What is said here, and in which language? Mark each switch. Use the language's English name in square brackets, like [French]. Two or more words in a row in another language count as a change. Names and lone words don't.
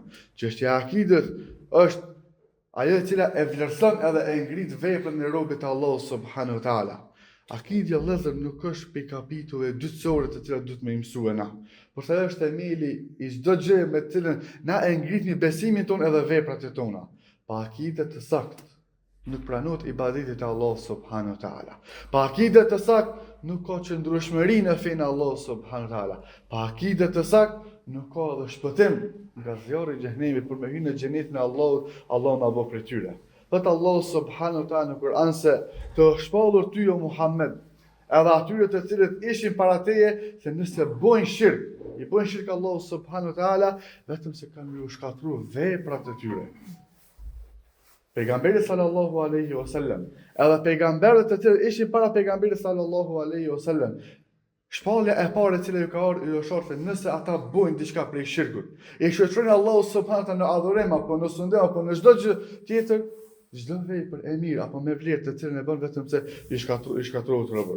[Albanian] Çështja e akidet është ajo e cila e vlerëson edhe e ngrit veprën e robit të Allahut [Arabic] سبحانه وتعالى. [Albanian] Akidja vëllezër nuk është për kapitulleve dytësore të cilat duhet me mësua na, por se është themeli i çdo gjë me të cilën na e ngritni besimin ton edhe veprat e tona. Pa akide të saktë nuk pranohet ibadeti te Allah [Arabic] سبحانه وتعالى. [Albanian] Pa akide të saktë nuk ka qëndrueshmëri në fenë Allah [Arabic] سبحانه وتعالى. [Albanian] Pa akide të saktë nuk ka edhe shpëtim nga zjarri i xhenemit për me hyrë në xhenetin e Allahut, Allahu na bëj prej tyre. Thëtë Allah [Arabic] سبحانه وتعالى [Albanian] në Kur'an se të shpallur ty o Muhammed, edhe atyre të cilët ishin para teje, se nëse bojnë shirk, i bojnë shirk Allah [Arabic] سبحانه وتعالى, [Albanian] vetëm se kanë ju shkatru veprat e tyre. Pejgamberi [Arabic] صلى الله عليه وسلم, [Albanian] edhe pejgamberët të cilët ishin para pejgamberit [Arabic] صلى الله عليه وسلم, [Albanian] shpallja e parë e cila ju ka ardhur ju shortë nëse ata bojnë diçka prej shirkut, i shoqërojnë Allahu [Arabic] سبحانه وتعالى [Albanian] në adhurim apo në sundet apo në çdo gjë tjetër, çdo vepër e mirë apo me vlerë të cilën e bën vetëm se i shkatërrohet robëve.